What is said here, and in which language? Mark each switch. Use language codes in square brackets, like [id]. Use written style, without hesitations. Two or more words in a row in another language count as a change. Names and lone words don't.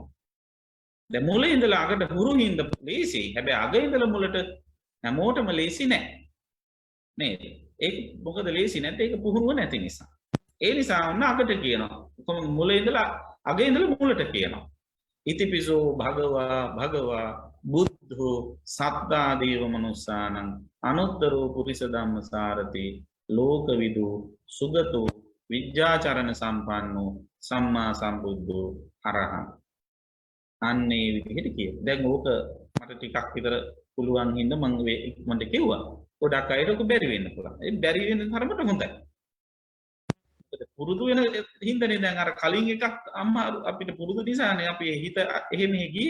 [si] දැන් මුල ඉඳලා අගට හුරු හින්ද ලේසි. හැබැයි අග ඉඳලා මුලට හැමෝටම ලේසි නෑ. නේද? ඒක මොකද ලේසි නැත්te ඒක පුහුණුව නැති නිසා. ඒ නිසා ඔන්න අගට කියනවා. මුල ඉඳලා අග ඉඳලා මුලට කියනවා. [pi] ඉතිපිසෝ භගවා බුද්ධෝ සත්තා දේව මනුස්සානං අනුත්තරෝ පුරිස ධම්මසාරති ලෝකවිදු සුගතෝ විද්‍යාචරණ සම්පන්නෝ සම්මා සම්බුද්ධෝ අරහං. [si] අන්නේ විදිහට කියනවා. දැන් ඕක මට ටිකක් විතර පුළුවන් හින්දා මම ඉක්මනට කිව්වා. ගොඩක් අයට ඔක බැරි වෙන්න පුළුවන්. ඒ බැරි වෙන තරමට හොඳයි. පුරුදු වෙන හින්දානේ දැන් අර කලින් එකක් අම්මා අපිට පුරුදු නිසානේ අපි හිත එහෙම ගියේ.